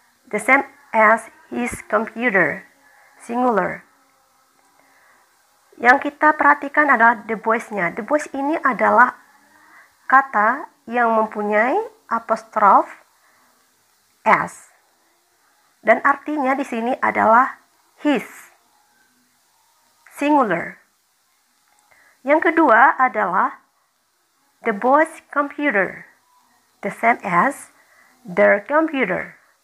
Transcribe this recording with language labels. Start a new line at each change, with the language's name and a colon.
English: The same as his computer. Singular.
Indonesian: Yang kita perhatikan adalah the boys-nya. The boys ini adalah kata yang mempunyai apostrof s. Dan artinya di sini adalah his. Singular. Yang kedua adalah
English: the boys' computer. The same as their computer.